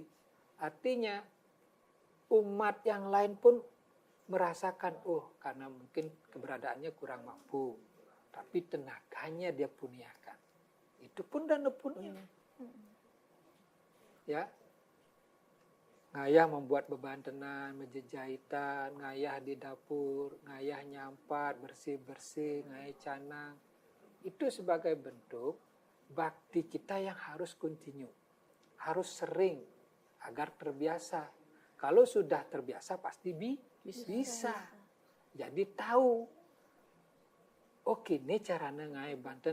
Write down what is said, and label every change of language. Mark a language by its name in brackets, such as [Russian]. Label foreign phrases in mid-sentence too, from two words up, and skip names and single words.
[Indonesian] Artinya umat yang lain pun merasakan, oh karena mungkin keberadaannya kurang mampu. Tapi tenaganya dia puniakan. Itu pun dana punya. Ya, ngayah membuat beban tenan, menjejahitan, ngayah di dapur, ngayah nyampat, bersih-bersih, ngayah canang. Itu sebagai bentuk bakti kita yang harus continue. Harus sering, agar terbiasa. Kalau sudah terbiasa pasti bisa. Jadi tahu, oke ini caranya ngayah Banten.